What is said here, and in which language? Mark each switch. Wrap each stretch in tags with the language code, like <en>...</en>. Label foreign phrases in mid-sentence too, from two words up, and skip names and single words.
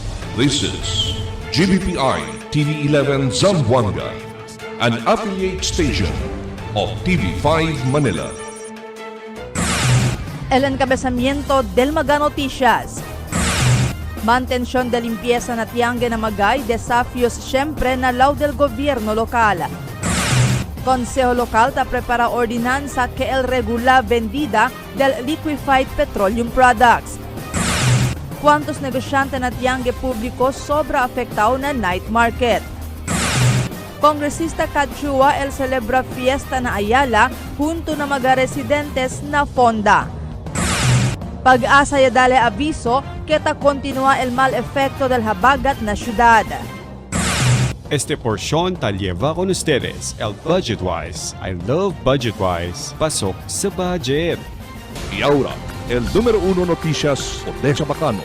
<en>This is GBPI TV11 Zamboanga, an affiliate station of TV5 Manila.</en> <cbk>El encabezamiento del Maga Noticias. Mantención de limpieza na Tiangue na Magay, desafios siyempre na law del gobierno lokal. Consejo Local ta prepara ordinanza que el regula vendida del</cbk> <en>liquefied petroleum products.</en> <cbk>Cuantos negosyante na Tiangue público sobra afectado na night market. Kongresista Cachua el celebra fiesta na Ayala junto na mga residentes na Fonda. Pag-asa ya dale aviso que ta continúa el mal efecto del habagat na syudad. Este porción ta lleva con ustedes el Budgetwise.</cbk> <en>I love Budgetwise.</en> <tl>Pasok sa budget.</tl> <cbk>Y ahora, el número 1 noticias Odessa Bacano.</cbk>